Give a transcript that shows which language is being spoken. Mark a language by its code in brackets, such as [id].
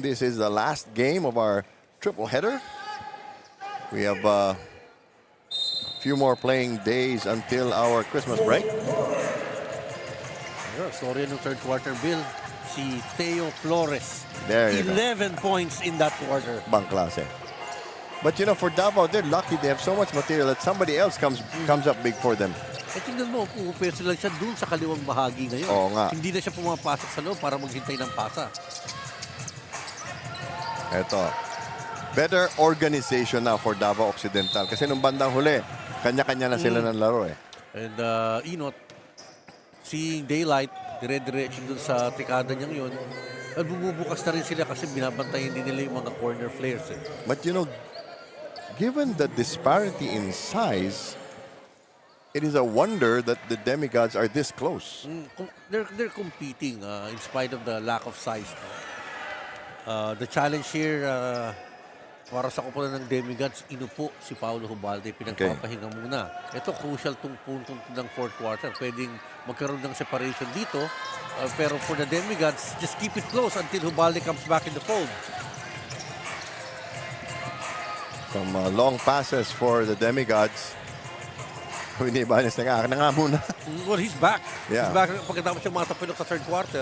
[en] This is the last game of our triple header. We have a few more playing days until our Christmas break. [tl] Story ng third quarter, Bill. Si Theo Flores. [en] There you go. 11 points in that quarter. [tl] Bang klase. [en] But you know, for Davao, they're lucky they have so much material that somebody else comes up big for them. [tl] Tingnan mo, pumupwesto lang siya dun sa kaliwang bahagi ngayon. Oo nga. Hindi na siya pumapasok sa loob para maghintay ng pasa. [en] Eto. Better organization now for Davao Occidental. [tl] Kasi nung bandang huli, kanya-kanya na sila ng laro eh. And Inot, seeing daylight, dire-diretso dun sa tikada niyang yun, at bumubukas na rin sila kasi binabantayan din nila yung mga corner flares eh. [en] But you know, given the disparity in size, it is a wonder that the Demigods are this close. They're competing in spite of the lack of size. [tl] The challenge here para sa kupunan ng Demigods, inupo si Paulo Hubalde, pinagpapahinga muna. Ito, crucial tong punto ng fourth quarter. Pwedeng magkaroon ng separation dito. [en] Pero for the Demigods, just keep it close until Hubalde comes back in the fold. Some long passes for the Demigods. [tl] Hindi ba na nga muna? [en] Well, he's back. Yeah. [tl] He's back pagkatapos siya matapilok sa third quarter.